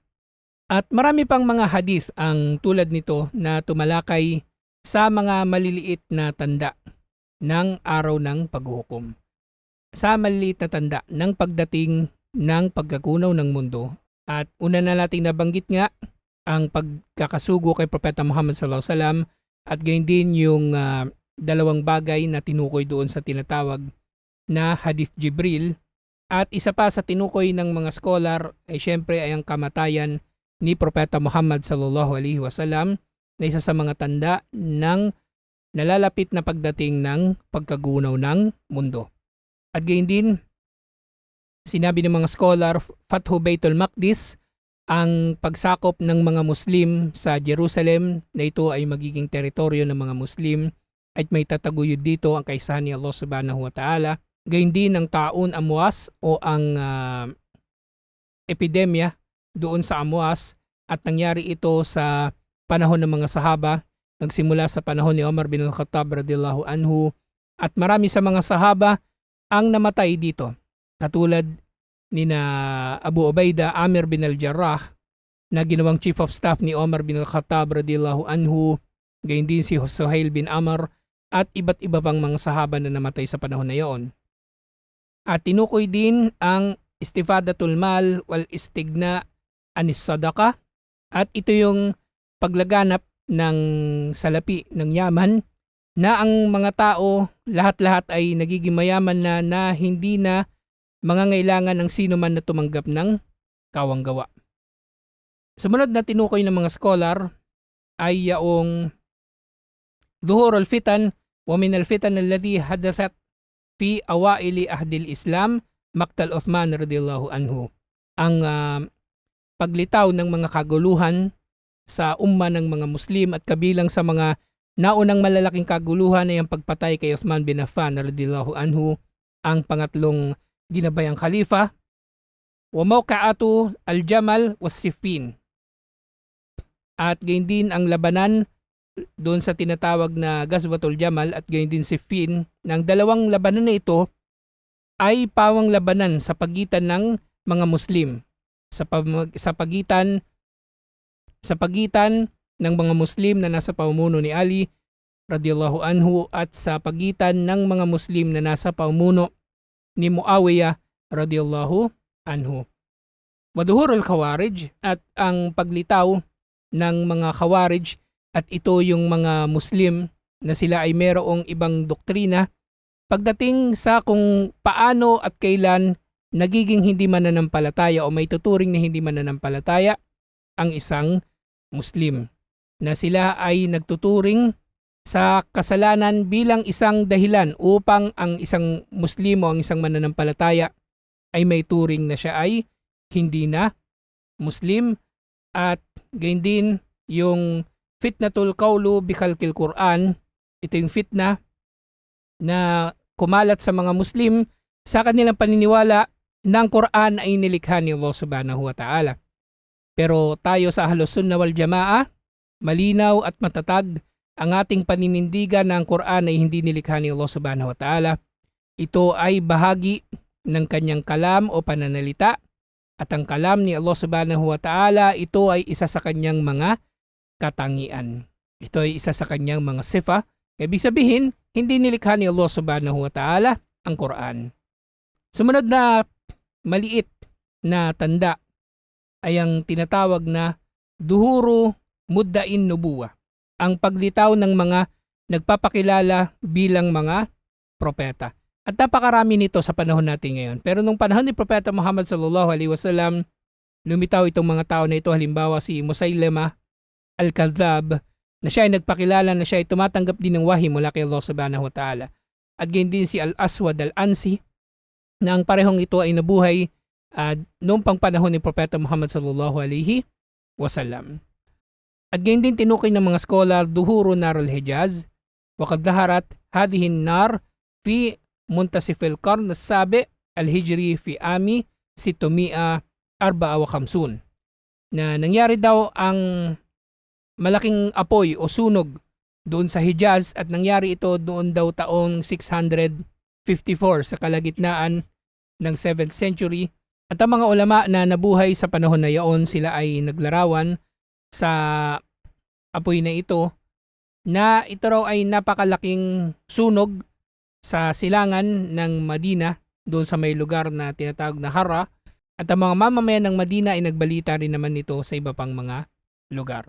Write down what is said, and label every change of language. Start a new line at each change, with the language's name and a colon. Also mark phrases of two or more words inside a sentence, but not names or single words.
Filipino: At marami pang mga hadith ang tulad nito na tumalakay sa mga maliliit na tanda ng araw ng paghuhukom. Sa maliliit na tanda ng pagdating ng pagkagunaw ng mundo. At una na nating nabanggit nga ang pagkakasugo kay Propeta Muhammad
Arabic: صلى الله عليه وسلم
Filipino: at gayon din yung dalawang bagay na tinukoy doon sa tinatawag na Hadith Jibril. At isa pa sa tinukoy ng mga scholar ay syempre ay ang kamatayan ni Propeta Muhammad
Arabic: صلى الله عليه وسلم
Filipino: na isa sa mga tanda ng nalalapit na pagdating ng pagkagunaw ng mundo. At gayon din, sinabi ng mga scholar,
Arabic: فتح بيت المقدس,
Filipino: ang pagsakop ng mga Muslim sa Jerusalem na ito ay magiging teritoryo ng mga Muslim at may tataguyod dito ang kaisahan ni Allah
Arabic: سبحانه وتعالى.
Filipino: Gayon din ang taon Amwas o ang epidemya doon sa Amwas at nangyari ito sa panahon ng mga sahaba, nagsimula sa panahon ni Umar bin al-Khattab
Arabic: رضي الله عنه
Filipino: at marami sa mga sahaba ang namatay dito. Katulad ni na Abu Ubaidah Amir bin al-Jarrah na ginawang
English: chief of staff
Filipino: ni Umar bin al-Khattab
Arabic: رضي الله عنه,
Filipino: gayon din si Suhail bin Amr at iba't iba pang mga sahaba na namatay sa panahon na iyon. At tinukoy din ang
Arabic: استفاضة المال والاستغناء عن الصدقة
Filipino: At ito yung paglaganap ng salapi ng yaman na ang mga tao lahat-lahat ay nagiging mayaman na hindi na mangangailangan ng sino man na tumanggap ng kawanggawa. Sumunod na tinukoy ng mga scholar ay yaong
Arabic: ظهور الفتن ومن الفتن الذي حدثت في أوائل عهد الإسلام مقتل عثمان رضي الله عنه.
Filipino: Ang paglitaw ng mga kaguluhan sa umma ng mga Muslim at kabilang sa mga naunang malalaking kaguluhan ay ang pagpatay kay Uthman bin Affan
Arabic: رضي الله عنه,
Filipino: ang pangatlong ginabayang khalifa,
Arabic: وموقعة الجمل وصفين.
Filipino: At gayon din ang labanan doon sa tinatawag na Ghazwatul Jamal at gayon din Siffin. Ng dalawang labanan na ito ay pawang labanan sa pagitan ng mga Muslim, sa pagitan ng mga Muslim na nasa pamumuno ni Ali
Arabic: رضي الله عنه
Filipino: at sa pagitan ng mga Muslim na nasa pamumuno ni Muawiyah
Arabic: رضي الله عنه. وظهور الخوارج,
Filipino: at ang paglitaw ng mga Khawarij, at ito yung mga Muslim na sila ay merong ibang doktrina pagdating sa kung paano at kailan nagiging hindi mananampalataya o may tuturing na hindi mananampalataya ang isang Muslim, na sila ay nagtuturing sa kasalanan bilang isang dahilan upang ang isang Muslim o ang isang mananampalataya ay may turing na siya ay hindi na Muslim. At gayon din yung
Arabic: فتنة القول بخلق القرآن,
Filipino: ito yung fitna na kumalat sa mga Muslim sa kanilang paniniwala na ang Quran ay nilikha ni Allah
Arabic: سبحانه وتعالى.
Filipino: Pero tayo sa
Arabic: أهل السنة والجماعة,
Filipino: malinaw at matatag ang ating paninindigan na ang Quran ay hindi nilikha ni Allah
Arabic: سبحانه وتعالى.
Filipino: Ito ay bahagi ng kanyang kalam o pananalita, at ang kalam ni Allah
Arabic: سبحانه وتعالى,
Filipino: ito ay isa sa kanyang mga katangian. Ito ay isa sa kanyang mga sifa. Ibig sabihin, hindi nilikha ni Allah
Arabic: سبحانه وتعالى
Filipino: ang Quran. Sumunod na maliit na tanda ay ang tinatawag na
Arabic: ظهور مدعي النبوة,
Filipino: ang paglitaw ng mga nagpapakilala bilang mga propeta. At napakarami nito sa panahon natin ngayon. Pero nung panahon ni Propeta Muhammad
Arabic: صلى الله عليه وسلم,
Filipino: lumitaw itong mga tao na ito. Halimbawa si Musaylama al-Kadhab, na siya ay nagpakilala na siya ay tumatanggap din ng wahi mula kay Allah
Arabic: سبحانه وتعالى.
Filipino: At gayon din si Al-Aswad al-Ansi, na ang parehong ito ay nabuhay noong pangpanahon ni Propeta Muhammad
Arabic: صلى الله عليه وسلم.
Filipino: At gayon din tinukoy ng mga scholar
Arabic: ظهور نار الحجاز، وقد ظهرت هذه النار في منتصف القرن السابع الهجري في عام 654,
Filipino: na nangyari daw ang malaking apoy o sunog doon sa Hijaz, at nangyari ito doon daw taong 654 sa kalagitnaan ng
English: 7th century.
Filipino: At ang mga ulama na nabuhay sa panahon na yaon, sila ay naglarawan sa apoy na ito, na ito raw ay napakalaking sunog sa silangan ng Madina, doon sa may lugar na tinatawag na Hara, at ang mga mamamayan ng Madina ay nagbalita rin naman nito sa iba pang mga lugar.